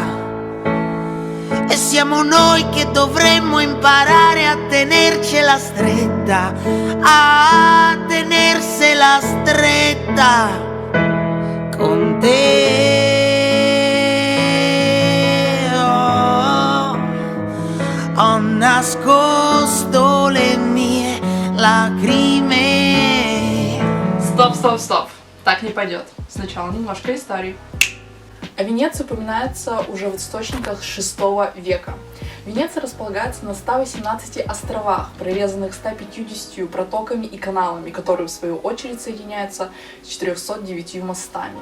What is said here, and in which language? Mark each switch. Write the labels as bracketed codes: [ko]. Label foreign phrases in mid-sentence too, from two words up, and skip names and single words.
[it] E siamo noi che dovremmo imparare a tenercela stretta, a tenersela stretta con te. Ho nascosto le mie lacrime. [ru] Стоп. Так не пойдет. Сначала немножко истории. О Венеции упоминается уже в источниках VI века. Венеция располагается на 118 островах, прорезанных 150 протоками и каналами, которые в свою очередь соединяются с 409 мостами.